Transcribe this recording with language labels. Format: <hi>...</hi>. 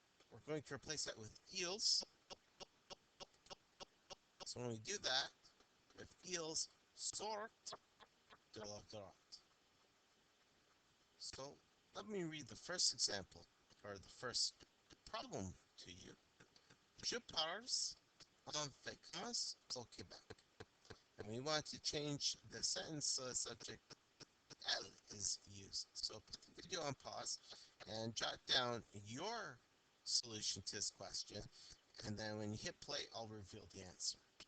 <en>We're going to replace that with ils. So when we do that, if</en> <fr>ils sort de la grotte.</fr> <en>So let me read the first example, or the first problem to you.</en> <fr>Je pars en vacances au Québec.</fr> <en>And we want to change the sentence so the subject elle is used. So put the video on pause and jot down your solution to this question. And then when you hit play, I'll reveal the answer.</en>